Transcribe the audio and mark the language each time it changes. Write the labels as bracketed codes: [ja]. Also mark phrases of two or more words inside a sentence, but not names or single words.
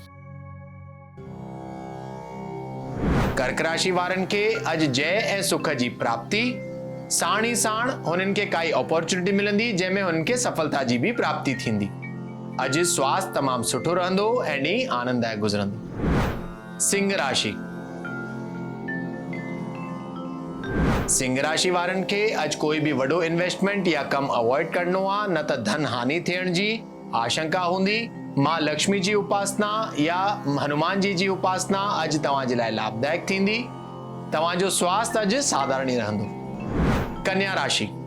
[sd] कर्क राशि वारनि खे अॼु जय ऐं सुख जी प्राप्ति, साण ई साण हुननि खे काई अपॉर्चुनिटी मिलंदी जंहिंमें हुननि खे सफलता जी बि प्राप्ति थींदी। अॼु स्वास्थ्य तमामु सुठो रहंदो ऐं ॾींहुं आनंददायक गुज़रंदो। सिंह राशि। सिंह राशि वारनि खे अॼु कोई बि वॾो इन्वेस्टमेंट या कमु अवॉइड करणो आहे, न त धन हानि थियण जी आशंका हूंदी। मां लक्ष्मी जी उपासना या हनुमान जी उपासना अॼु तव्हां जे लाइ लाभदायक थींदी। तव्हांजो स्वास्थ्य अॼु साधारण ई रहंदो। कन्या राशि।